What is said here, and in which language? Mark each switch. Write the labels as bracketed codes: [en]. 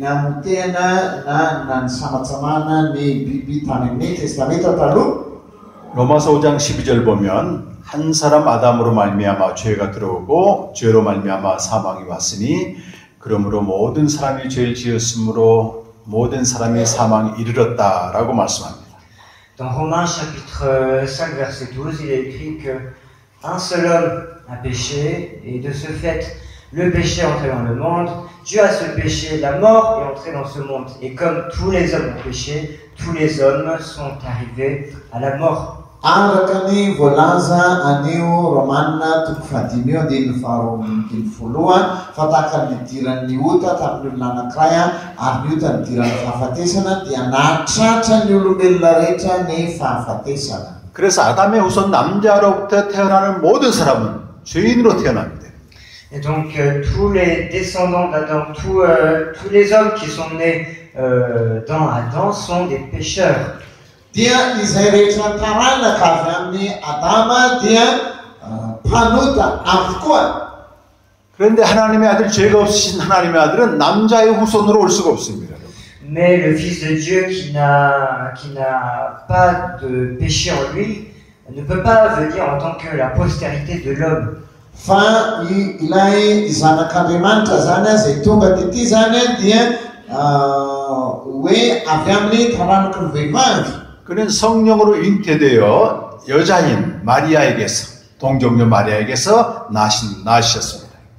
[mg] namotena na nansamatsamana ny biby tany amin'ny testamenta taloha. [ko] 로마서 5장 12절 보면 한 사람 아담으로 말미암아 죄가 들어오고 죄로 말미암아 사망이 왔으니 그러므로 모든 사람이 죄를 지었으므로 모든 사람이 사망에 이르렀다라고 말씀합니다. [fr] Dans Romains chapitre 5 verset 12, il est écrit que un seul homme a péché et de ce fait le péché est entré dans le monde. Dû à ce péché, la mort est entrée dans ce monde. Et comme tous les hommes ont péché, tous les hommes sont arrivés à la mort. [mg] Araka ny voalaza anio Romanina toko fahadimy andininy faharoa ambin'ny foloa fa tahaka ny idiran'ny ota tamin'ny olona anankiray ary ny ota nidiran'ny fahafatesana dia nahatratra ny olombelona rehetra ny fahafatesana. [ko] 그래서 아담의 후손 남자로부터 태어나는 모든 사람은 죄인으로 태어납니다. [fr] Et donc tous les descendants d'Adam, tous les hommes qui sont nés dans Adam sont des pécheurs. [mg] Dia izay rehetra taranaka avy amin'ny Adama dia mpanota avokoa. [ko] 그런데 하나님의 아들 죄가 없으신 하나님의 아들은 남자의 후손으로 올 수가 없습니다. [fr] Mais le Fils de Dieu qui n'a pas de péché en lui ne peut pas venir en tant que la postérité de l'homme. [mg] Fa ilay zanak'Andriamanitra zany izay tonga tety zany dia hoe avy amin'ny taranaky ny vehivavy. [ko] 그는 성령으로 잉태되어 여자인 마리아에게서 동정녀 마리아에게서 나셨습니다.